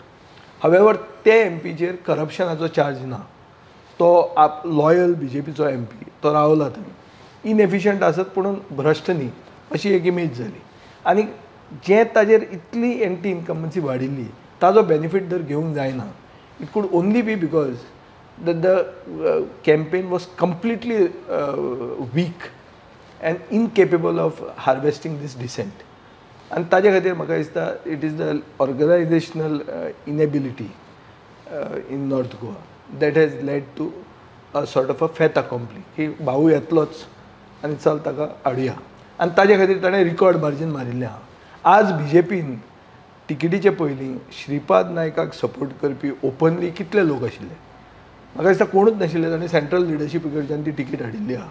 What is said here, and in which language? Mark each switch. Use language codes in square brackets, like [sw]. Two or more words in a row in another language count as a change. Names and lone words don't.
[kok] हावेवर ते MPचेर करप्शनाचो चार्ज ना. तो लॉयल BJPचो MP तो रावला थंय. इनएफिशियंट आसत पूण भ्रश्ट न्ही अशी एक इमेज जाली. आनी जें ताजेर इतली [en] anti incumbency [kok] वाडिल्ली ताजो बेनिफीट जर घेवंक जायना. [en] It could only be because the campaign was completely weak and incapable of harvesting this dissent. And [kok] ताजे खातीर म्हाका दिसता [en] it is the organizational inability in North Goa that has led to a sort of a fait accompli [kok] की भाऊ येतलोच आनी चल ताका हाडुया. आनी ताजे खातीर ताणें [en] record margin [kok] मारिल्लें आहा. आज BJPन टिकेटीचे पयलीं श्रीपाद नायकाक सपोर्ट करपी ओपनली कितले लोक आशिल्ले? म्हाका दिसता कोणूच नाशिल्ले. ताणें [en] central leadership [kok] कडच्यान ती टिकेट हाडिल्ली आहा.